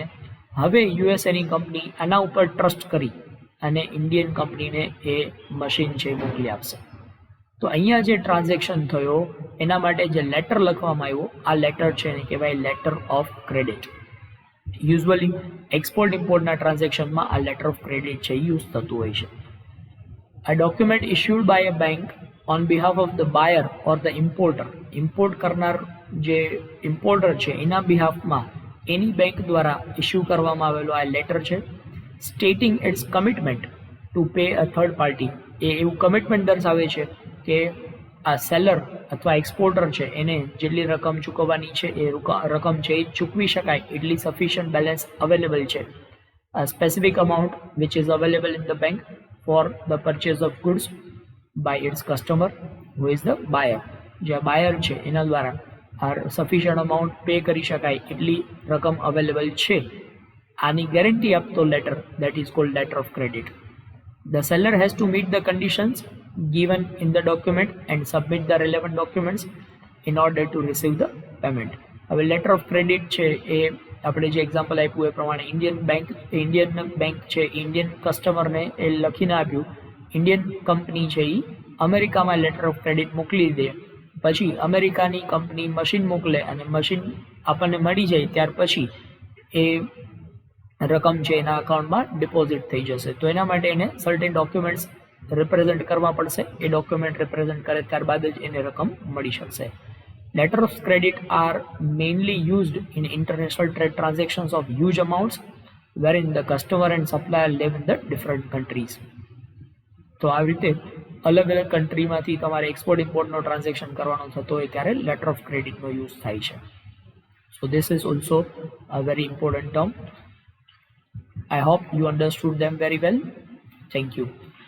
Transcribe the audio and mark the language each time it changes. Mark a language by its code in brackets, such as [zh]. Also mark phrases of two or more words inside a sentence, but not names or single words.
[gu] હવે યુએસએની કંપની આના ઉપર ટ્રસ્ટ કરી અને [en] Indian companyને [gu] એ મશીન છે મોકલી આપશે. તો અહીંયા જે ટ્રાન્ઝેક્શન થયો એના માટે જે લેટર લખવામાં આવ્યો, આ લેટર છે એને કહેવાય [en] letter of credit. usually export importના transactionમાં [gu] આ [en] letter of credit [gu] છે યુઝ થતું હોય છે. [en] A document issued by a bank on behalf of the buyer or the importer. [gu] ઇમ્પોર્ટ કરનાર જે ઇમ્પોર્ટર છે એના બિહાફમાં એની બેંક દ્વારા ઇસ્યુ કરવામાં આવેલો આ લેટર છે. [en] stating its commitment to pay a third party. [gu] એ એવું કમિટમેન્ટ દર્શાવે છે કે આ સેલર અથવા એક્સપોર્ટર છે એને જેટલી રકમ ચૂકવવાની છે એ રકમ છે એ ચૂકવી શકાય એટલી [en] sufficient balance available [gu] છે. [en] A specific amount which is available in the bank for the purchase of goods by its customer who is the buyer. [gu] જે બાયર છે એના દ્વારા આ [en] sufficient amount pay [gu] કરી શકાય એટલી રકમ અવેલેબલ છે, આની ગેરંટી આપતો [en] letter that is called letter of credit. The seller has to meet the conditions given in the document and submit the relevant documents in order to receive the payment. [gu] હવે [en] letter of credit [gu] છે એ આપણે જે એક્ઝામ્પલ આપ્યું એ પ્રમાણે [en] Indian bank [gu] છે [en] Indian customerને [gu] એ લખીને આપ્યું. [en] Indian company [gu] છે એ અમેરિકામાં [en] letter of credit [gu] મોકલી દે, પછી અમેરિકાની કંપની મશીન મોકલે અને મશીન આપણને મળી જાય ત્યાર પછી એ રકમ છે એના [en] accountમાં deposit [gu] થઈ જશે. તો એના માટે એને [en] certain documents represent [gu] કરવા પડશે. એ [en] document represent [gu] કરે ત્યારબાદ જ એને રકમ મળી શકશે. [en] Letter of credit are mainly used in international trade transactions of huge amounts wherein the customer and supplier live in the different countries. [gu] તો આવી રીતે અલગ અલગ કન્ટ્રીમાંથી તમારે [en] export importનો transaction [gu] કરવાનો થતો હોય ત્યારે [en] letter of creditનો use [gu] થાય છે. [en] So this is also a very important term. I hope you understood them very well. Thank you.